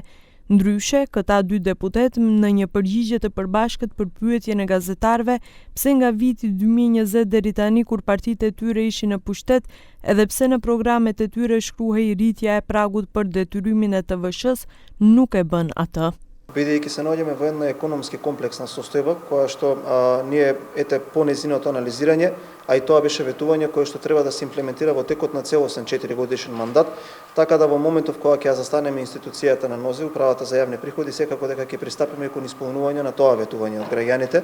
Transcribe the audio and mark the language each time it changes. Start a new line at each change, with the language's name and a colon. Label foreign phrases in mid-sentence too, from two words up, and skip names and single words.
Albanian: Ndryshe, këta dy deputet në një përgjigje të përbashkët për pyetjen e gazetarëve pse nga viti 2020 deri tani kur partitë e tyre ishin në pushtet, edhe pse në programet e tyre shkruhej rritja e pragut për detyrimin e TVSH-s, nuk e bën atë.
Macedonian: Бидејќи се наоѓаме во една економски комплексна состојба, која што ние по нејзиното анализирање, а и тоа беше ветување кое што треба да се имплементира во текот на целосен 4-годишен мандат, така да во моментов кога ќе застанеме институцијата на нозе, управата за јавни приходи, секако дека ќе пристапиме кон исполнување на тоа ветување од граѓаните.